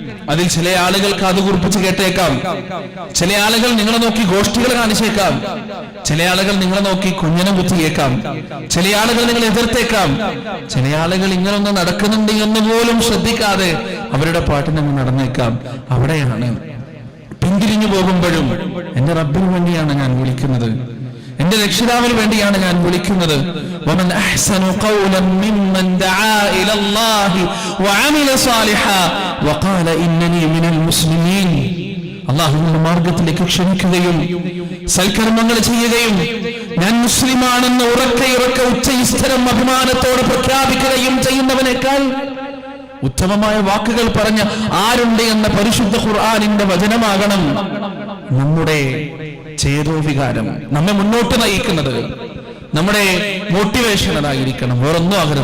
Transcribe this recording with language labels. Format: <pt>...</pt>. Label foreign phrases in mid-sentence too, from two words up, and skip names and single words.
<ml>അതിൽ ചില ആളുകൾ കാതുകുറിപ്പിച്ച് കേട്ടേക്കാം, ചില ആളുകൾ നിങ്ങളെ നോക്കി ഗോഷ്ഠികൾ കാണിച്ചേക്കാം, ചില ആളുകൾ നിങ്ങളെ നോക്കി കുഞ്ഞനം കുത്തിയേക്കാം, ചില ആളുകൾ നിങ്ങൾ എതിർത്തേക്കാം, ചില ആളുകൾ ഇങ്ങനൊന്ന് നടക്കുന്നുണ്ട് എന്ന് പോലും ശ്രദ്ധിക്കാതെ അവരുടെ പാട്ടിനങ്ങ് നടന്നേക്കാം. അവിടെയാണ് പിന്തിരിഞ്ഞു പോകുമ്പോഴും എന്റെ റബ്ബിന് വേണ്ടിയാണ് ഞാൻ വിളിക്കുന്നത്, എന്റെ രക്ഷിതാവിന് വേണ്ടിയാണ് ഞാൻ വിളിക്കുന്നത്.</ml> <ar>ومن أحسن قولا ممن دعا إلى الله وعمل صالحا وقال إنني من المسلمين.</ar> <ml>അല്ലാഹുവിന്റെ മാർഗ്ഗത്തിലേക്ക് ക്ഷണിക്കുകയും സൽക്കർമ്മങ്ങൾ ചെയ്യുകയും ഞാൻ മുസ്ലിമാണെന്ന് ഉറക്കെ ഉച്ചസ്ഥിരം അഭിമാനത്തോടെ പ്രഖ്യാപിക്കുകയും ചെയ്യുന്നവനേക്കാൾ ഉത്തമമായ വാക്കുകൾ പറഞ്ഞ ആരുണ്ട് എന്ന പരിശുദ്ധ ഖുർആനിന്റെ വചനമാകണം നമ്മുടെ ചേതോവികാരം, നമ്മെ മുന്നോട്ട് നയിക്കുന്നത്, നമ്മുടെ മോട്ടിവേഷൻ അതായിരിക്കണം, വേറൊന്നും ആകരുത്.</ml>